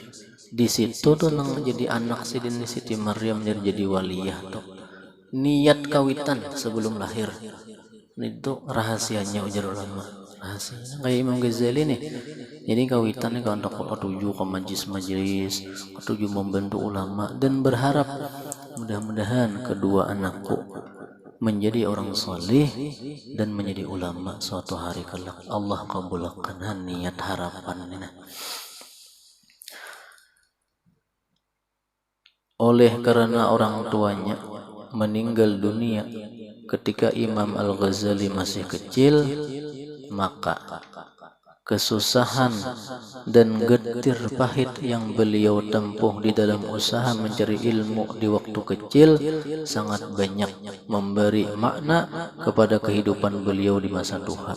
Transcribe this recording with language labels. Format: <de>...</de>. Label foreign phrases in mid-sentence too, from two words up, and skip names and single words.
<bjn>Di situ tuh nang jadi anak Sidin Siti Maryam jadi waliyah tuh. Niat kawitan sebelum lahir. Itu rahasianya ujar ulama.</bjn> <id>Rahasianya kayak Imam Ghazali nih.</id> <bjn>Jadi kawitannya kan ketujuh ke majlis-majlis,</bjn> <id>ketujuh membantu ulama dan berharap mudah-mudahan kedua anakku menjadi orang soleh dan menjadi ulama suatu hari kelak. Allah kabulkan niat harapan ini. Oleh karena orang tuanya meninggal dunia ketika Imam Al-Ghazali masih kecil, maka kesusahan dan getir pahit yang beliau tempuh di dalam usaha mencari ilmu di waktu kecil sangat banyak memberi makna kepada kehidupan beliau di masa tua.</id>